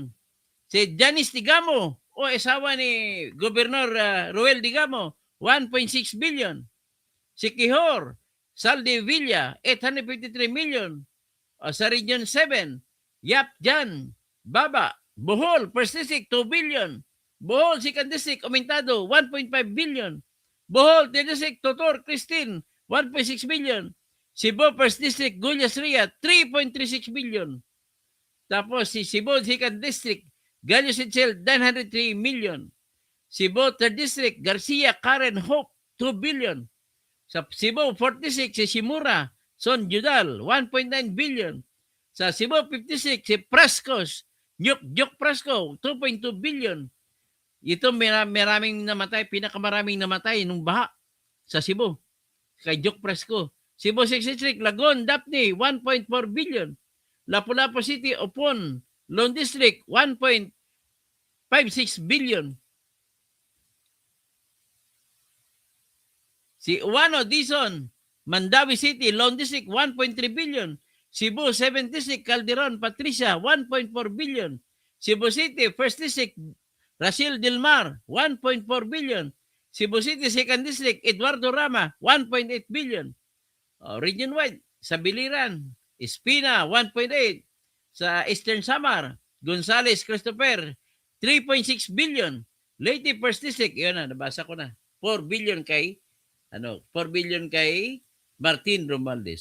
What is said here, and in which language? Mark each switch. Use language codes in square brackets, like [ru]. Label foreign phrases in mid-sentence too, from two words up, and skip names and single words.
[tl] Si Janice Digamo, o asawa ni Gobernador Ruel Digamo, 1.6 billion. Si Quijor, Saldi Villa, 853 million. O sa Region 7, Yap Jan, Baba, Bohol, First District, 2 billion. Bohol, Second District, Omintado, 1.5 billion. Bohol, Third District, Totor, Christine, 1.6 billion. Cebu, First District, Gulyas Ria, 3.36 billion. Tapos si Cebu, Second District, Gallo Sichel, 903 million. Cebu, Third District, Garcia, Karen Hope, 2 billion. Sa Cebu, 4th District, si Shimura, Son Judal, 1.9 billion. Sa Cebu, 56, si Prascos, Nyuk Prasco, 2.2 billion. Ito maraming namatay, pinakamaraming namatay nung baha sa Cebu. Kay Juk Prasco. Cebu 6th District, Lagon, Daphne, 1.4 billion. Lapu-Lapu City, Opon, Lone District, 1.56 billion. Si Uwano, Dizon, Mandawi City, Lone District, 1.3 billion. Cebu 7th District, Calderon, Patricia, 1.4 billion. Cebu City, 1st District, Rachel Dilmar, 1.4 billion. Cebu City, 2nd District, Eduardo Rama, 1.8 billion. Region-wide, sa Biliran, Espina, 1.8. Sa Eastern Samar, Gonzales Christopher, 3.6 billion. Leyte First District, yun na, nabasa ko na. 4 billion kay 4 billion kay Martin Romualdez.